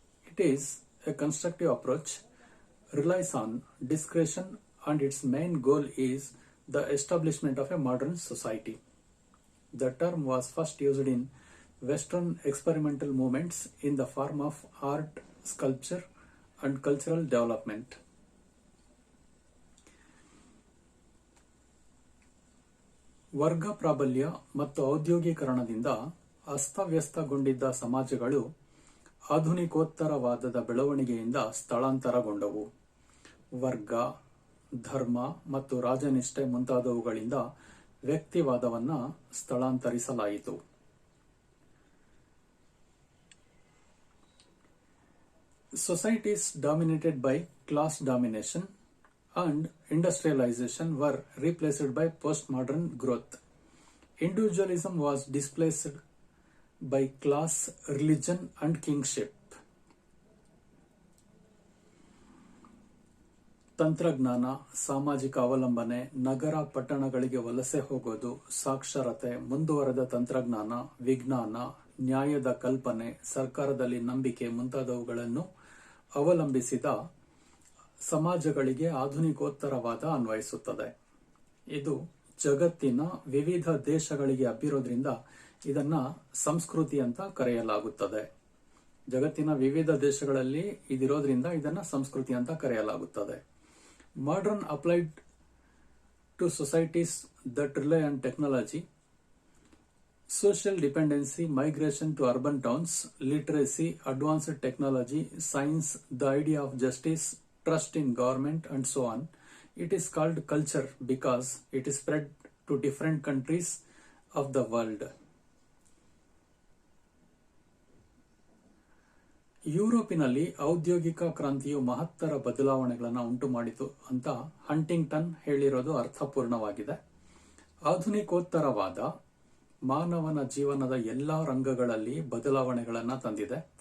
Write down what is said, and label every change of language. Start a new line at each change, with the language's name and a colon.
English: It is a constructive approach, relies on discretion, and its main goal is the establishment of a modern society. The term was first used in Western experimental movements in the form of art, sculpture, and cultural development.
Kannada: ವರ್ಗ ಪ್ರಾಬಲ್ಯ ಮತ್ತು ಔದ್ಯೋಗೀಕರಣದಿಂದ ಅಸ್ತವ್ಯಸ್ತಗೊಂಡಿದ್ದ ಸಮಾಜಗಳು ಆಧುನಿಕೋತ್ತರವಾದದ ಬೆಳವಣಿಗೆಯಿಂದ ಸ್ಥಳಾಂತರಗೊಂಡವು. ವರ್ಗ, ಧರ್ಮ ಮತ್ತು ರಾಜನಿಷ್ಠೆ ಮುಂತಾದವುಗಳಿಂದ ವ್ಯಕ್ತಿವಾದವನ್ನು ಸ್ಥಳಾಂತರಿಸಲಾಯಿತು.
English: Societies dominated by class domination and industrialization were replaced by postmodern growth. Individualism was displaced by class, religion, and kingship.
Kannada: ತಂತ್ರಜ್ಞಾನ, ಸಾಮಾಜಿಕ ಅವಲಂಬನೆ, ನಗರ ಪಟ್ಟಣಗಳಿಗೆ ವಲಸೆ ಹೋಗೋದು, ಸಾಕ್ಷರತೆ, ಮುಂದುವರೆದ ತಂತ್ರಜ್ಞಾನ, ವಿಜ್ಞಾನ, ನ್ಯಾಯದ ಕಲ್ಪನೆ, ಸರ್ಕಾರದಲ್ಲಿ ನಂಬಿಕೆ ಮುಂತಾದವುಗಳನ್ನು ಅವಲಂಬಿಸಿದ ಸಮಾಜಗಳಿಗೆ ಆಧುನಿಕೋತ್ತರವಾದ ಅನ್ವಯಿಸುತ್ತದೆ. ಇದು ಜಗತ್ತಿನ ವಿವಿಧ ದೇಶಗಳಿಗೆ ಹಬ್ಬಿರೋದ್ರಿಂದ ಇದನ್ನ ಸಂಸ್ಕೃತಿ ಅಂತ ಕರೆಯಲಾಗುತ್ತದೆ. ಜಗತ್ತಿನ ವಿವಿಧ ದೇಶಗಳಲ್ಲಿ ಇದಿರೋದ್ರಿಂದ ಇದನ್ನ ಸಂಸ್ಕೃತಿ ಅಂತ ಕರೆಯಲಾಗುತ್ತದೆ.
English: Modern applied to societies that rely on technology, social dependency, migration to urban towns, literacy, advanced technology, science, the idea of justice, trust in government, and so on. It is called culture because it is spread to different countries of the world.
Kannada: ಯುರೋಪಿನಲ್ಲಿ ಔದ್ಯೋಗಿಕ ಕ್ರಾಂತಿಯು ಮಹತ್ತರ ಬದಲಾವಣೆಗಳನ್ನು ಉಂಟು ಮಾಡಿತು ಅಂತ Huntington ಹೇಳಿರೋದು ಅರ್ಥಪೂರ್ಣವಾಗಿದೆ. ಆಧುನಿಕೋತ್ತರವಾದ ಮಾನವನ ಜೀವನದ ಎಲ್ಲಾ ರಂಗಗಳಲ್ಲಿ ಬದಲಾವಣೆಗಳನ್ನು ತಂದಿದೆ.